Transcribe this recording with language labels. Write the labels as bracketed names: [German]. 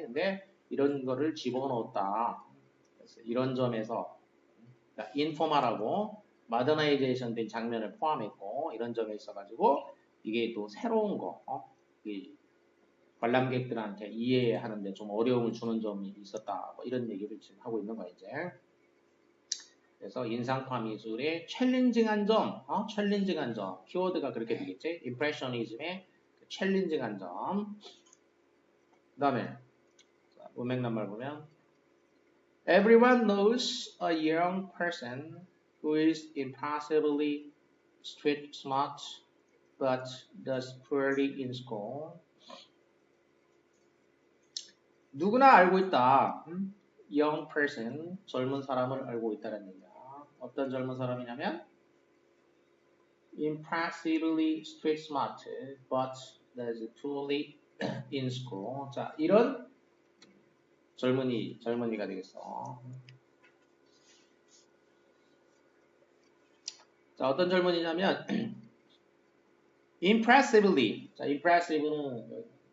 [Korean] 근데 이런 거를 집어넣었다. 그래서 이런 점에서 그러니까 인포멀하고 마더나이제이션 된 장면을 포함했고 이런 점에 있어가지고 이게 또 새로운 거 관람객들한테 이해하는데 좀 어려움을 주는 점이 있었다. 뭐 이런 얘기를 지금 하고 있는 거야 이제. 그래서 인상파 미술의 챌린징한 점, 챌린징한 점, 키워드가 그렇게 되겠지. 임프레셔니즘의 챌린징한 점. 그 다음에 문맥 낱말 보면 [English] Everyone knows a young person who is impossibly street smart but does poorly in school. [Korean] 누구나 알고 있다. [English] young person, [Korean] 젊은 사람을 알고 있다는 얘기야. 어떤 젊은 사람이냐면 [English] impressively street smart but does poorly in school. [Korean] 자, 이런 젊은이가 되겠어. 자, 어떤 젊은이냐면 impressively. 자, impressive는